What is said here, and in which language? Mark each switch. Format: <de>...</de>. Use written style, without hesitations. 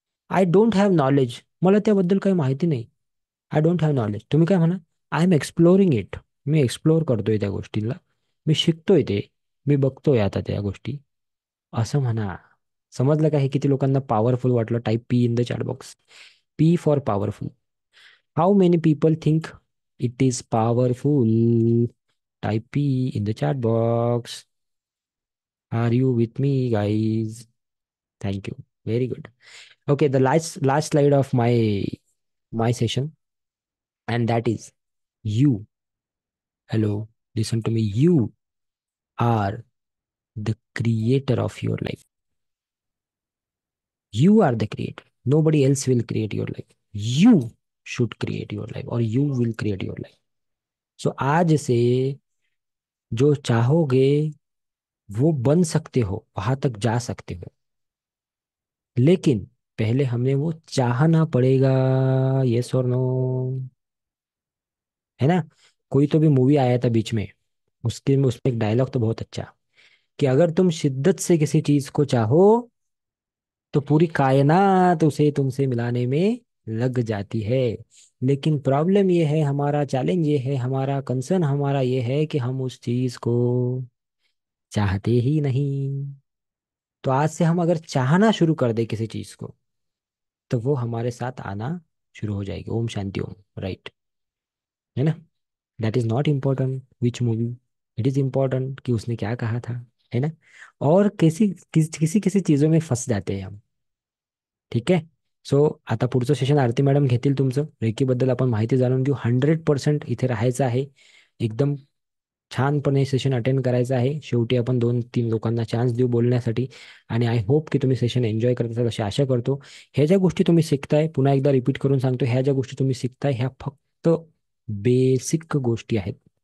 <en>I don't have knowledge,</en> <mr>मला त्याबद्दल काही माहिती नाही. I don't have knowledge. तुम्ही काय म्हणा?</mr> <en>I am exploring it,</en> <mr>मी explore करतोय त्या गोष्टीला, मी शिकतोय ते, मी बघतोय आता त्या गोष्टी. असं म्हणा. समजलं का हे किती लोकांना पॉवरफुल वाटलं?</mr> <en>Type P in the chat box. P for powerful. How many people think it is powerful? Type P in the chat box. Are you with me guys? Thank you, very good. Okay, the last slide of my session, and that is you. Hello, listen to me. You are the creator of your life. You are the creator. Nobody else will create your life. You should create your life, or you will create your life.</en> <hi>So आज से जो चाहोगे वो बन सकते हो, वहां तक जा सकते हो, लेकिन पहले हमें वो चाहना पड़ेगा. यस और नो? है ना? कोई तो भी मूवी आया था बीच में, उसके में उसमें एक डायलॉग तो बहुत अच्छा, कि अगर तुम शिद्दत से किसी चीज को चाहो तो पूरी कायनात उसे तुमसे मिलाने में लग जाती है. लेकिन प्रॉब्लम ये है, हमारा चैलेंज ये है, हमारा कंसर्न हमारा ये है कि हम उस चीज को चाहते ही नहीं. तो आज से हम अगर चाहना शुरू कर दे किसी चीज को, तो वो हमारे साथ आना शुरू हो जाएगी. ओम शांति ओम. राइट? है ना?</hi> <en>that is not important which movie, it is important</en> <hi>कि उसने क्या कहा था. है ना? और किसी किसी चीजों में फंस जाते हैं हम.</hi> <mr>ठीक आहे. सो आता पुढचं सेशन आरती मॅडम घेतील तुमचं. रेकीबद्दल आपण माहिती जाणून घेऊ. 100% इथे राहायचं आहे एकदम. छानपणे सेशन अटेंड करायचं आहे. शेवटी आपण 2-3 लोकांना चान्स देऊ बोलण्यासाठी. आणि</mr> <en>I hope</en> <mr>की तुम्ही सेशन एन्जॉय करत असाल अशी आशा करतो. ह्या ज्या गोष्टी तुम्ही शिकताय, पुन्हा एकदा रिपीट करून सांगतो, ह्या ज्या गोष्टी तुम्ही शिकताय ह्या फक्त बेसिक गोष्टी आहेत.</mr>